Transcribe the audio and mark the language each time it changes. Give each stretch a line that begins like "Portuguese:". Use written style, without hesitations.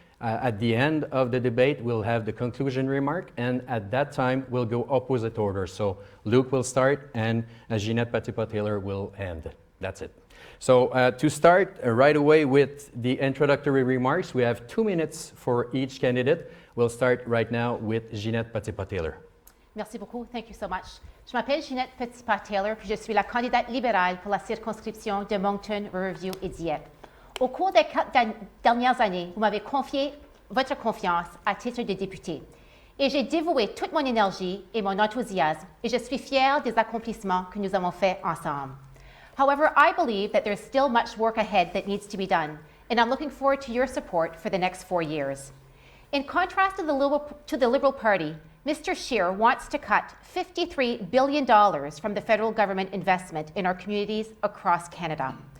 English: At the end of the debate, we'll have the conclusion remark, and at that time, we'll go opposite order. So Luke will start and Ginette Petitpas-Taylor will end. That's it. So to start right away with the introductory remarks, we have 2 minutes for each candidate. We'll start right now with Ginette Petitpas-Taylor.
French: Merci beaucoup.
English: Thank you so much.
French: Je m'appelle Ginette Petitpas-Taylor, puis je suis la candidate libérale pour la circonscription de Moncton-Riverview-Dieppe. Au cours des 4 dernières années, vous m'avez confié votre confiance à titre de député. Et j'ai dévoué toute mon énergie et mon enthousiasme, et je suis fière des accomplissements que nous avons faits ensemble.
English: However, I believe that there's still much work ahead that needs to be done, and I'm looking forward to your support for the next 4 years. In contrast to the Liberal Party, Mr. Scheer wants to cut $53 billion from the federal government investment in our communities across Canada.